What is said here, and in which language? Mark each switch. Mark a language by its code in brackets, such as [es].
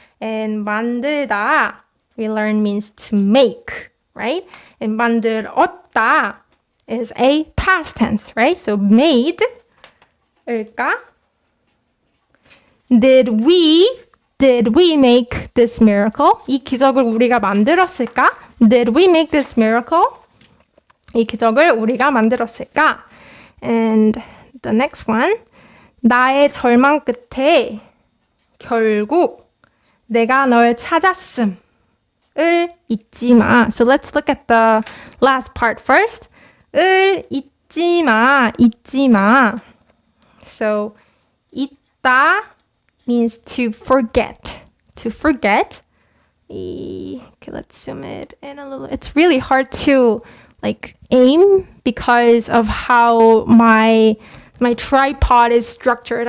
[en] And 만들다, we learn means to make, right? And 만들었다 is a past tense, right? So made, 을까? Did we make this miracle? [ko] 이 기적을 우리가 만들었을까? [en] Did we make this miracle? [ko] 이 기적을 우리가 만들었을까? [en] And the next one. [ko] 나의 절망 끝에 결국 내가 널 찾았음. 을 잊지 마. [en] So let's look at the last part first. [ko] 을 잊지 마, 잊지 마. [en] So 잊다 means to forget. To forget. Okay, let's zoom it in a little. It's really hard to like aim because of how my tripod is structured.